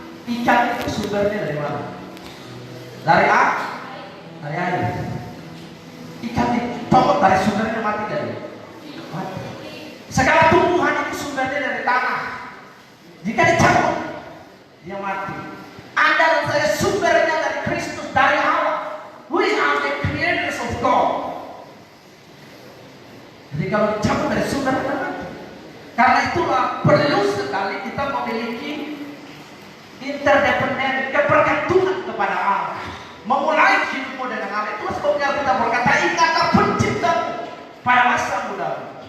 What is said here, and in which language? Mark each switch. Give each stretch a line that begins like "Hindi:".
Indonesian: Ikan itu sumbernya dari mana? Dari air. Ikan dicopot dari sumbernya mati gak dia? Mati. Segala tumbuhan itu sumbernya dari tanah. Jika dicabut, dia mati. Anda dan saya sumbernya dari Kristus, dari Allah.
English: We are the creators of God.
Indonesian: Jadi kalau dicabut dari sumber kita mati. Karena itulah perlu sekali kita memiliki interdependen, kebergantungan kepada Allah. Memulai hidupmu dengan Allah. Itu sebabnya kita berkata, ingatlah penciptamu pada masa mudamu.